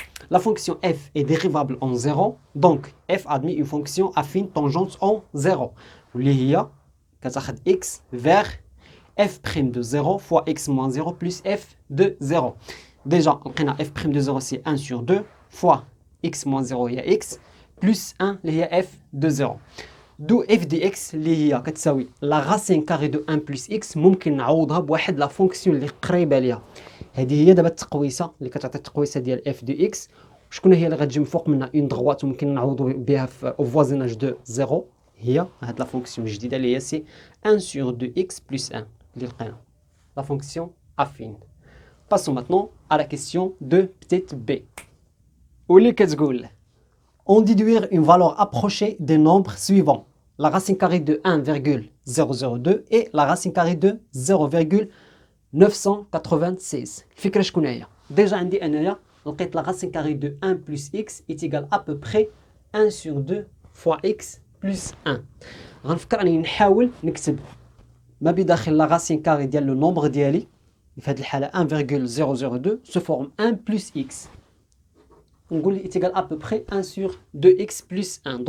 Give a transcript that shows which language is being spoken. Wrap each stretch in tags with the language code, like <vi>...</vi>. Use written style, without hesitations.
<fr>La fonction f est dérivable en 0, donc f admet une fonction affine tangente en 0.</fr> <ar>اللي هي كتاخذ</ar> <fr>x vers f' de 0 fois x moins 0 plus f de 0. Déjà, on a f' de 0 c'est 1 sur 2 fois x moins 0 il y a x plus 1 il y a f de 0. D'où f de x</fr> <ar>اللي هي كتساوي</ar> <fr>la racine carrée de 1 plus x</fr> <ar>ممكن نعوضها بواحد لا فونكسيون اللي قريبه ليها. هذه هي دابا التقويسه اللي كتعطي التقويسه ديال f de x. شكون هي اللي غتجي من فوق منها اون دغوات وممكن نعوضوا بها في</ar> <fr>au voisinage de 0</fr> <ar>هي هاد لا فونكسيون الجديده اللي هي سي</ar> <fr>1 sur 2x plus 1</fr> <ar>اللي لقينا la fonction affine.</ar> <fr>Passons maintenant à la question de petite b.</fr> <ar>واللي كتقول</ar> <fr>on déduire une valeur approchée des nombres suivants. La racine carrée de 1,002 et la racine carrée de 0,996.</fr> <ar>الفكرة شكون هي؟ déjà عندي انايا لقيت</ar> <fr>la racine carrée de 1 plus x est égal à peu près 1 sur 2 fois x plus 1.</fr> <ar>غنفكر انني نحاول نكتب ما بداخل la racine carrée ديال لو نومبر ديالي في هذه الحالة 1,002</ar> <fr>se forme 1 plus x.</fr> <ar>نقول لي</ar> <fr>est égal à peu près 1 sur 2x plus 1.</fr>